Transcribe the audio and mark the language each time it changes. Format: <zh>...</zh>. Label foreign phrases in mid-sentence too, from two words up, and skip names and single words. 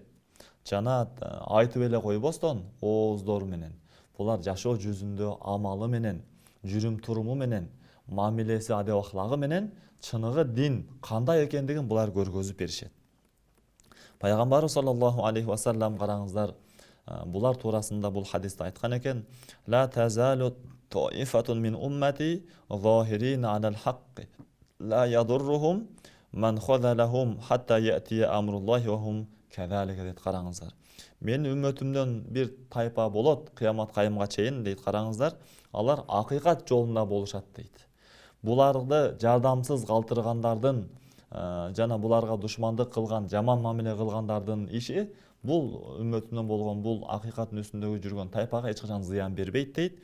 <ky>Жана айтып эле койбостон ооздору менен, булар жашоо жүзүндө амалы менен, жүрүм туруму менен, мамилеси, адеп ахлагы менен чыныгы дин кандай экендигин булар көргөзүп беришет. Пайгамбарыбыз</ky> <ar>صلى الله عليه وسلم,</ar> <ky>караңыздар, булар туурасында бул хадисте айткан экен:</ky> <ar>"لا تزال طائفة من أمتي ظاهرين على الحق لا يضرهم من خذلهم حتى يأتي أمر الله وهم كذلك" дейт.</ar> <ky>Караңыздар, менин үммөтүмдөн бир тайпа болот кыямат кайымга чейин дейт. Караңыздар, алар акыйкат жолунда болушат дейт. Буларды жардамсыз калтыргандардын жана буларга душмандык кылган, жаман мамиле кылгандардын иши Бул үммөтүнөн болгон, бул акыйкаттын үстүндөгү жүргөн тайпага эч качан зыян бербейт дейт.</ky>